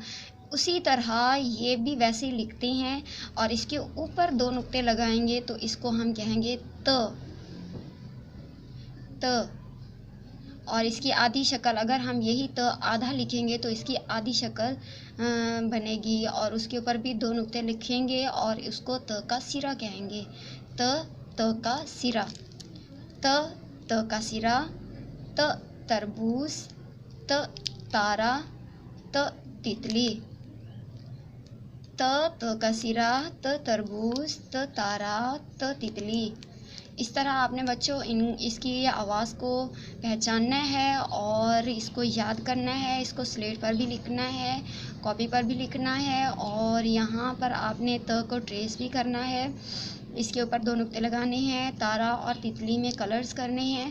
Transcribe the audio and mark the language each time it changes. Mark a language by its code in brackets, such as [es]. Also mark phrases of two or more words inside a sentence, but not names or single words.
[ur] اسی طرح یہ بھی ویسے ہی لکھتے ہیں اور اس کے اوپر 2 نقطے لگائیں گے تو اس کو ہم کہیں گے ت. اور اس کی آدھی شکل، اگر ہم یہی ت آدھا لکھیں گے تو اس کی آدھی شکل بنے گی. اور اس کے اوپر بھی 2 نقطے لکھیں گے اور اس کو ت کا سرا کہیں گے. ت کا سرا، ت کا سرا، ت تربوز، ت تارا، ت تتلی. ت کا سرا، ت تربوز، ت تارا، ت تتلی. اس طرح آپ نے بچوں اس کی آواز کو پہچاننا ہے اور اس کو یاد کرنا ہے. اس کو سلیٹ پر بھی لکھنا ہے، کاپی پر بھی لکھنا ہے اور یہاں پر آپ نے ت کو ٹریس بھی کرنا ہے. اس کے اوپر 2 نقطے لگانے ہیں، تارا اور تتلی میں کلرز کرنے ہیں.